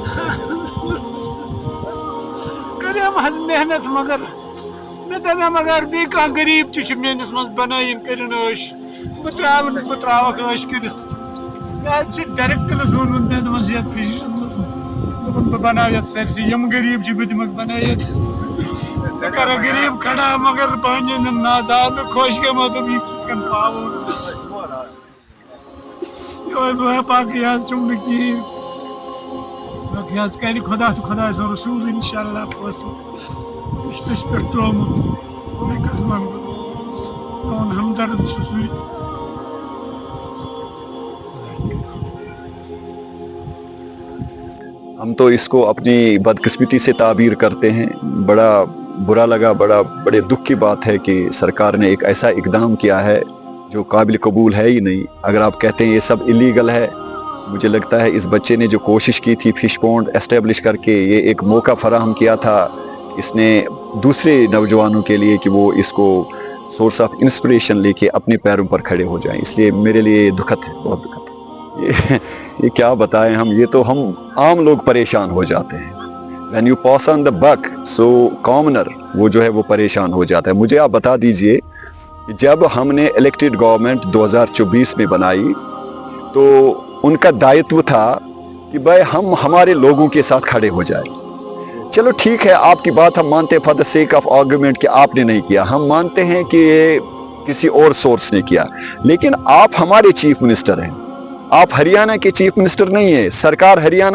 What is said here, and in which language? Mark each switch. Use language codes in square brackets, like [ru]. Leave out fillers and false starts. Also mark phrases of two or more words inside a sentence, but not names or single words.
[ks] کریم حظ محنت مگر مے دپیم اگر بیٚیہِ کانٛہہ غریٖب تہِ چھُ میٲنِس منٛز بنٲیِن کٔرِن ٲش بہٕ تراوکھ ٲش کٔرِتھ مےٚ حظ چھُ ڈایریکٹرس ووٚنمُت مےٚ دوٚپمَس یتھ فِشرس منٛز دوٚپُن بہٕ بناو یتھ سٲرسٕے یِم غریٖب چھِ بہٕ دِمکھ بنٲیِتھ بہٕ کرٕ غریٖب کھڑا مگر پنٕنٮ۪ن نظ آو نہٕ خۄش گٔے مےٚ دوٚپ یہِ کِتھ کٔنۍ پاوو یہوے بہٕ باقٕے حظ چھُم نہٕ کِہیٖنۍ باقٕے حظ کرِ خۄدا تہٕ خۄداے سُنٛد رسوٗل انشاء اللہ فٲصلہٕ یہِ چھُ تٔسۍ پٮ۪ٹھ ترٛوومُت بیٚیہِ کیٛاہ حظ وَنہٕ بہٕ میون ہمدرد چھُ سُے [ur] ہم تو اس کو اپنی بدقسمتی سے تعبیر کرتے ہیں بڑا برا لگا بڑے دکھ کی بات ہے کہ سرکار نے ایک ایسا اقدام کیا ہے جو قابل قبول ہے ہی نہیں اگر آپ کہتے ہیں یہ سب اللیگل ہے مجھے لگتا ہے اس بچے نے جو کوشش کی تھی [en] fish pond establish [ur] کر کے یہ ایک موقع فراہم کیا تھا اس نے دوسرے نوجوانوں کے لیے کہ وہ اس کو [en] source of inspiration [ur] لے کے اپنے پیروں پر کھڑے ہو جائیں اس لیے میرے لیے دکھد ہے بہت دکھد ہے یہ کیا بتائیں ہم یہ تو ہم عام لوگ پریشان ہو جاتے ہیں [en] when you pass on the buck so commoner [ur] وہ جو ہے وہ پریشان ہو جاتا ہے مجھے آپ بتا دیجئے جب ہم نے [en] elected government [ur] 2024 میں بنائی تو ان کا دائتو تھا کہ بھائی ہم ہمارے لوگوں کے ساتھ کھڑے ہو جائیں چلو ٹھیک ہے آپ کی بات ہم مانتے ہیں [en] for the sake of argument [ur] کہ آپ نے نہیں کیا ہم مانتے ہیں کہ کسی اور سورس نے کیا لیکن آپ ہمارے [en] chief minister [ur] ہیں آپ ہریانہ کے [en] chief minister [ur] نہیں ہیں سرکار ہریانہ